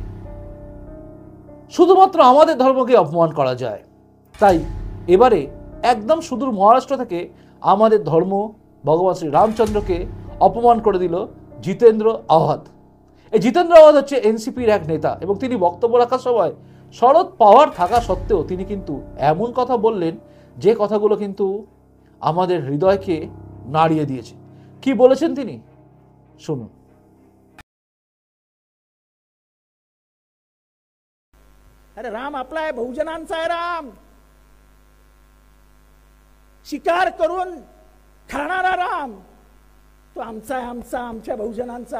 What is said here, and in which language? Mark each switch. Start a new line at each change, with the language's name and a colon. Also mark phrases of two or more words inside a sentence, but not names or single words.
Bangla: শুধুমাত্র আমাদের ধর্মকে অপমান করা যায়, তাই এবারে একদম সুদূর মহারাষ্ট্র থেকে আমাদের ধর্ম ভগবান শ্রী রামচন্দ্রকে অপমান করে দিল জিতেন্দ্র আওয়াধ। এই জিতেন্দ্র আওয়াধ হচ্ছে এনসিপির এক নেতা, এবং তিনি বক্তব্য রাখার সময় শরদ পাওয়ার থাকা সত্ত্বেও তিনি কিন্তু এমন কথা বললেন যে কথাগুলো কিন্তু আমাদের হৃদয়কে নাড়িয়ে দিয়েছে। কি বলেছেন তিনি, শুনুন।
Marathi: अरे राम आपला आहे, बहुजनांचा आहे राम. शिकार करून खाणारा राम तो आमचा आहे, आमच्या बहुजनांचा.